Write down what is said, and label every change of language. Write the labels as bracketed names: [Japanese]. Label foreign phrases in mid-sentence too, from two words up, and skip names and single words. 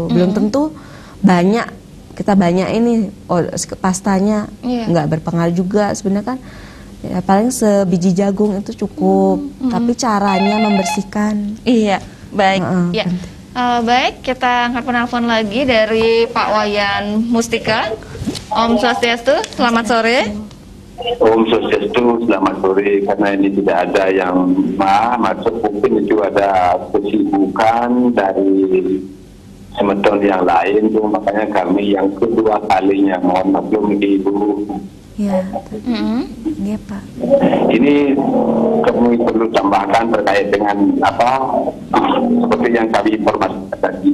[Indonesian] Belum tentu kita banyak ini, pastanya nggak berpengaruh juga sebenarnya kan. Ya, paling sebiji jagung itu cukup, tapi caranya membersihkan. Iya, baik. Ya. Baik, kita angkat penelpon lagi dari Pak Wayan Mustika. [Balinese] Om Swastiastu, [Indonesian] selamat sore. [Balinese] Om Swastiastu, [Indonesian] selamat sore. Karena ini tidak ada yang masuk, mungkin itu ada kesibukan dari semeton yang lain, tuh makanya kami yang kedua kalinya mohon maklum Ibu. Ya, iya Pak. Ini kami perlu tambahkan terkait dengan apa seperti yang kami informasikan tadi.